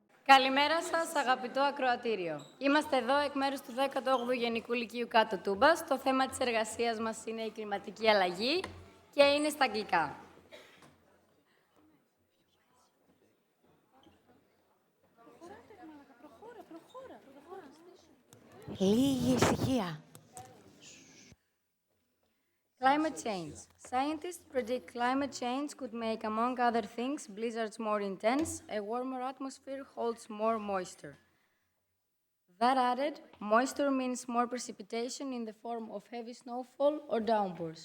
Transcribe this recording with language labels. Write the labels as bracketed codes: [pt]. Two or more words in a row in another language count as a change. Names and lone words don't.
[el] Καλημέρα σας, αγαπητό ακροατήριο. Είμαστε εδώ εκ μέρους του 18ου Γενικού Λυκείου κάτω Τούμπας. Το θέμα της εργασίας μας είναι η κλιματική αλλαγή και είναι στα αγγλικά. Λίγη ησυχία. [en] Climate change. Scientists predict climate change could make, among other things, blizzards more intense. A warmer atmosphere holds more moisture. That added, moisture means more precipitation in the form of heavy snowfall or downpours.